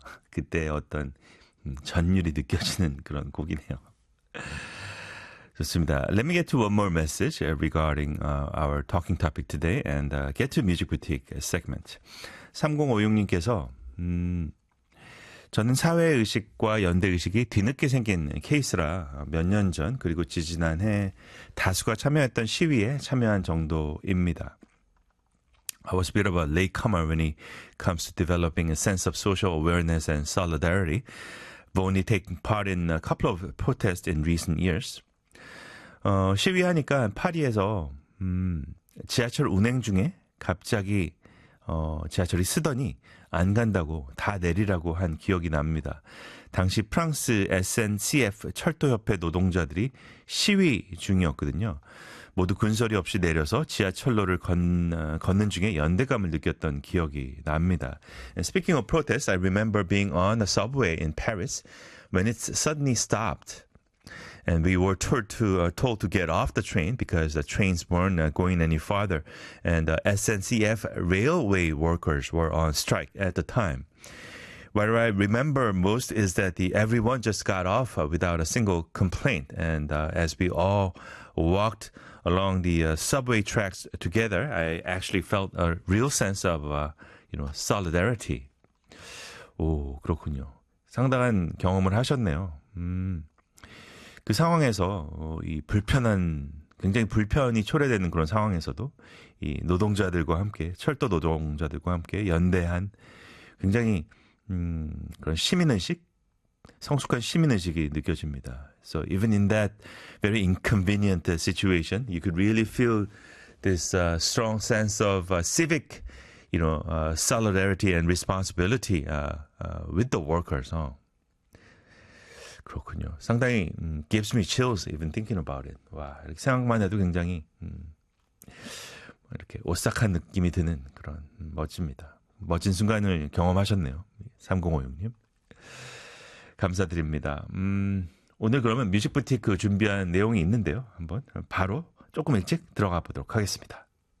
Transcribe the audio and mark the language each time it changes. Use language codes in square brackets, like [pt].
[ko] 그때 어떤 전율이 느껴지는 그런 곡이네요. 좋습니다. [en] Let me get to one more message regarding our talking topic today and get to music boutique segment. [ko] 3056님께서, 저는 사회의식과 연대의식이 뒤늦게 생긴 케이스라 몇 년 전 그리고 지지난해 다수가 참여했던 시위에 참여한 정도입니다. [en] I was a bit of a latecomer when it comes to developing a sense of social awareness and solidarity. I've only taken part in a couple of protests in recent years. [ko] 시위하니까 파리에서 지하철 운행 중에 갑자기 지하철이 쓰더니 안 간다고 다 내리라고 한 기억이 납니다. 당시 프랑스 SNCF 철도협회 노동자들이 시위 중이었거든요. 모두 군서리 없이 내려서 지하철로를 걷는 중에 연대감을 느꼈던 기억이 납니다. [en] And speaking of protests, I remember being on a subway in Paris when it suddenly stopped. And we were told to get off the train because the trains weren't going any farther. And SNCF railway workers were on strike at the time. What I remember most is that everyone just got off without a single complaint. And as we all walked along the subway tracks together, I actually felt a real sense of, you know, solidarity. [ko] 오, 그렇군요. 상당한 경험을 하셨네요. 그 상황에서 이 굉장히 불편이 초래되는 그런 상황에서도 이 노동자들과 함께 철도 노동자들과 함께 연대한 굉장히 그런 시민의식, 성숙한 시민의식이 느껴집니다. [en] So even in that very inconvenient situation, you could really feel this strong sense of civic, you know, solidarity and responsibility with the workers. [ko] 그렇군요. 상당히 [en] gives me chills even thinking about it. [ko] 와, 이렇게 생각만 해도 굉장히 이렇게 오싹한 느낌이 드는 그런 멋집니다. 멋진 순간을 경험하셨네요. 3056님. 감사드립니다. 오늘 그러면 뮤직 부티크 준비한 내용이 있는데요. 한번 바로 조금 일찍 들어가 보도록 하겠습니다.